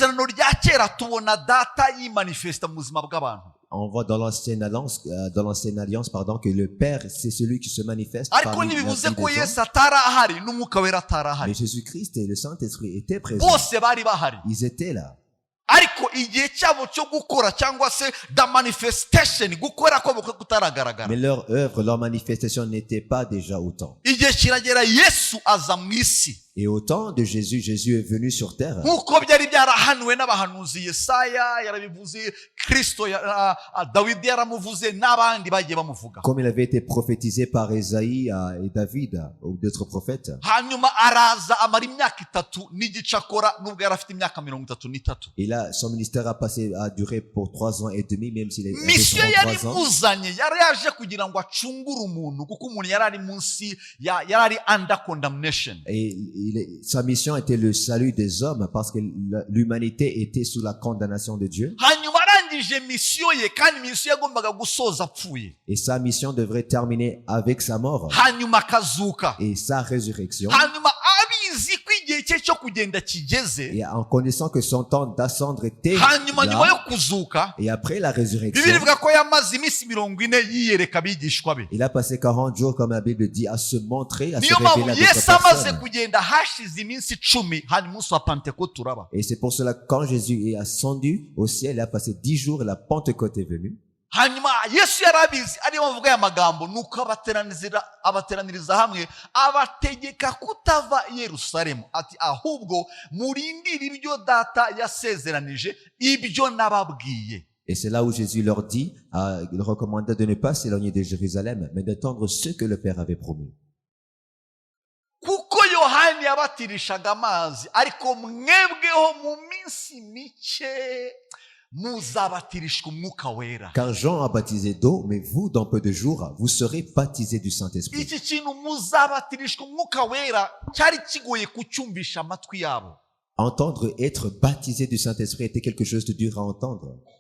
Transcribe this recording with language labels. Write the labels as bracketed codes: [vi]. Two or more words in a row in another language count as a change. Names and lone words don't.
[fr] On voit dans l'Ancienne Alliance, que le Père, c'est celui qui se manifeste parmi la vie des hommes. Mais Jésus-Christ et le Saint-Esprit étaient présents. Ils étaient là. [rw] ariko igihe cyabo cyo gukora cyangwa se [en] the manifestation [rw] gukora ko kutaragaragara. [fr] Mais leur œuvre, leur manifestation n'était pas déjà autant. [rw] Igihe kiragera Yesu aza mu isi. [fr] Et au temps de Jésus, Jésus est venu sur terre. [rw] Nkuko byari byarahanuwe n'abahanuzi Yesaya yarabivuze, Kristo Dawidi yaramuvuze n'abandi bagiye bamuvuga. [fr] Comme il avait été prophétisé par Esaïe et David ou d'autres prophètes. [rw] Hanyuma araza amara imyaka 3 n'igice akora nubwo yari afite imyaka 33. [fr] Et là, son ministère a duré pour 3 ans et demi, même s'il est [rw] mission yari muzanye yari yaje kugira ngo acungure umuntu kuko umuntu yari ari munsi yari [en] under condemnation. [fr] Et sa mission était le salut des hommes parce que l'humanité était sous la condamnation de Dieu. Et sa mission devrait terminer avec sa mort et sa résurrection. Et en connaissant que son temps d'ascendre était là, et après la résurrection, il a passé 40 jours, comme la Bible dit, à se montrer, à se révéler à d'autres personnes. Et c'est pour cela que quand Jésus est ascendu au ciel, il a passé 10 jours et la Pentecôte est venue. [rw] hanyuma Yesu yarabizi ariyo bavuga ya magambo nuko abateraniriza hamwe abategeka kutava i Yerusalemu ati ahubwo murindire ibyo data yasezeranije ibyo nababwiye. [fr] Et c'est là où Jésus leur dit, il recommandait de ne pas s'éloigner de Jérusalem, mais d'attendre ce que le Père avait promis. [rw] Kuko Yohani yabatirishaga amazi ariko mwebweho mu minsi mike [fr] car Jean a baptisé d'eau, mais vous, dans peu de jours, vous serez baptisés du Saint-Esprit. Entendre être baptisé du Saint-Esprit était quelque chose de dur à entendre.